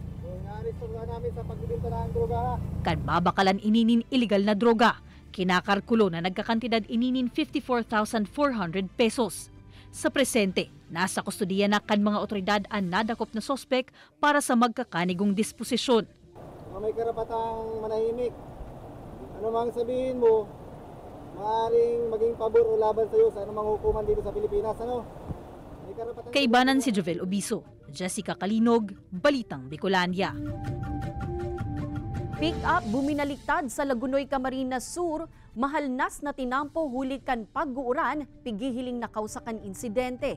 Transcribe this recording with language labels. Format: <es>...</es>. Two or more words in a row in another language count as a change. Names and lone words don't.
<bik>Kan babakalan ininin illegal na droga. Kinakarkulo na nagkakantidad ininin 54,400 pesos. Sa presente, nasa kustudiya na kan mga otoridad ang nadakop na sospek para sa magkakanigong disposisyon.</bik> <tl>May karapatang manahimik. Ano mang sabihin mo, maaaring maging pabor o laban sa iyo sa anumang hukuman dito sa Pilipinas.</tl> <bik>Kaibanan si Jovel Obiso, Jessica Kalinog, Balitang Bicolandia. Pick-up buminaliktad sa Lagunoy, Camarines Sur, mahalnas na tinampo hulit kan pag-uuran, pigihiling nakausakan insidente.</bik>